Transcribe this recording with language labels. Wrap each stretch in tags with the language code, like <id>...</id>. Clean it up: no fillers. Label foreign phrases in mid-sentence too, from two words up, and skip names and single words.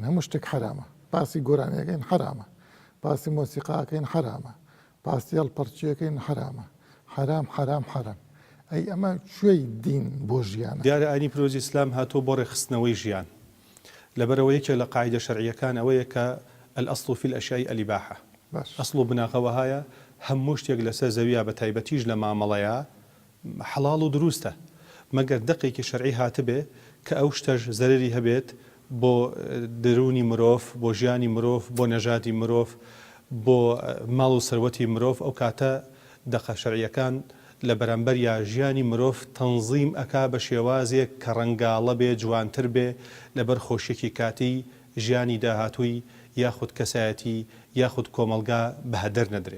<ckb>هەموو شتێک حرامە، باسی گۆرانیەکەین حرامە، باسی مۆسیقاکەین حرامە، باسی هەڵپەرچیەکەین حرامە، حرام حرام حرام. ئەی ئەمە کوێی دین بۆ ژیانە؟ دیارە ئاینی پیرۆزی ئیسلام هاتۆ بۆ ڕێخستنەوەی ژیان، لەبەرەوە یەکێک لە قاعیدە شەرعیەکان ئەوەیە کە</ckb> <ar>الأصل في الأشياء الإباحة.</ar> <ckb>ئەسڵ و بناغەوە هەیە هەموو شتێک لەسەر زەویە بە تایبەتیش لە مامەڵەیە حەڵاڵ و دروستە، مەگەر دەقێکی شەرعی هاتبێ کە ئەو شتەش زەرری هەبێت بۆ درونی مرۆڤ، بۆ ژیانی مرۆڤ، بۆ نەژادی مرۆڤ، بۆ ماڵ و سەروەتی مرۆڤ، ئەو کاتە دەقە شەرعیەکان لە بەرامبەر یا ژیانی مرۆڤ تەنزیم ئەکا بە شێوازێک کە ڕەنگاڵە بێ، جوانتر بێ لەبەر خۆشیێکی کاتی ژیانی داهاتووی یاخود کەسایەتی یاخود کۆمەلگا بەهەدەر نەدرێت.</ckb>